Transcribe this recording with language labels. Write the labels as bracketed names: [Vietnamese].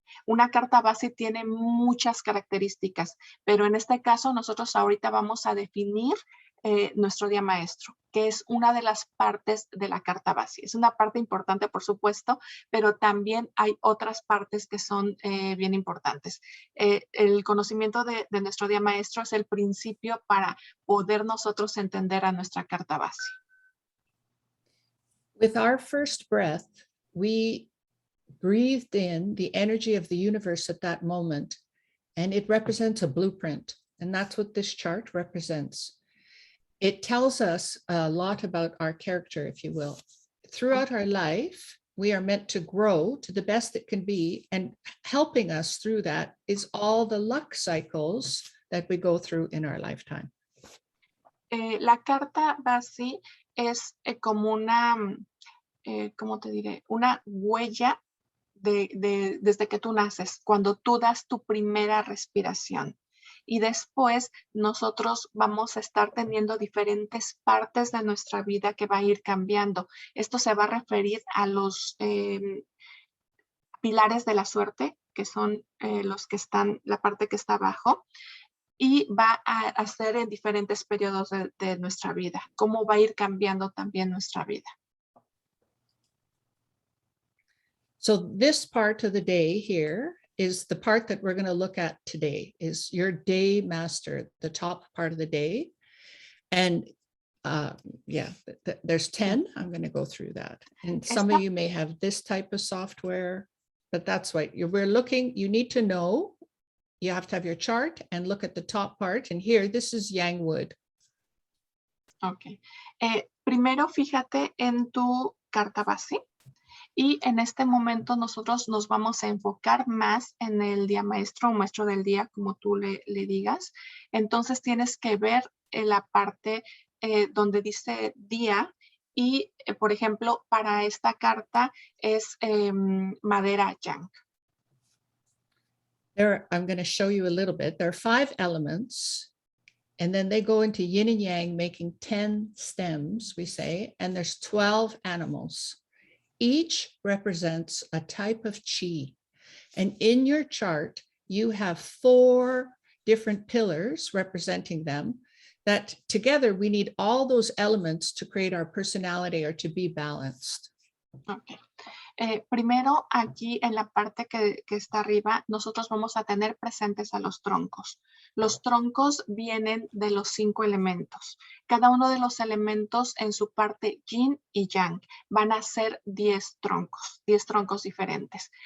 [Spanish] Una carta BaZi tiene muchas características, pero en este caso nosotros ahorita vamos a definir nuestro día maestro, que es una de las partes de la carta BaZi. Es una parte importante, por supuesto, pero también hay otras partes que son bien importantes. El conocimiento de nuestro día maestro es el principio para poder nosotros entender a nuestra carta BaZi. [English] With our first breath, we breathed in the energy of the universe at that moment, and it represents a blueprint. And that's what this chart represents. It tells us a lot about our character, if you will. Throughout our life, we are meant to grow to the best it can be, and helping us through that is all the luck cycles that we go through in our lifetime. [Spanish] La carta BaZi es como una, ¿cómo te diré? Una huella desde que tú naces, cuando tú das tu primera respiración. Y después nosotros vamos a estar teniendo diferentes partes de nuestra vida que va a ir cambiando. Esto se va a referir a los pilares de la suerte, que son los que están, la parte que está abajo, y va a ser en diferentes periodos de nuestra vida, cómo va a ir cambiando también nuestra vida. [English] So this part of the day here is the part that we're going to look at today, is your day master, the top part of the day. And there's 10. I'm going to go through that. And some of you may have this type of software, but that's right. We're looking, you need to know you have to have your chart and look at the top part. And here, this is yang wood. Ok. [Spanish] Primero fíjate en tu carta BaZi y en este momento nosotros nos vamos a enfocar más en el día maestro o maestro del día, como tú le digas. Entonces tienes que ver la parte donde dice día y, por ejemplo, para esta carta es madera yang. [English] I'm going to show you a little bit. There are 5 elements. And then they go into yin and yang, making 10 stems, we say, and there's 12 animals. Each represents a type of chi. And in your chart, you have 4 different pillars representing them that together we need all those elements to create our personality or to be balanced. Okay. [Spanish] Primero, aquí en la parte que está arriba, nosotros vamos a tener presentes a los troncos. Los troncos vienen de los 5 elementos. Cada uno de los elementos en su parte yin y yang van a ser 10 troncos diferentes.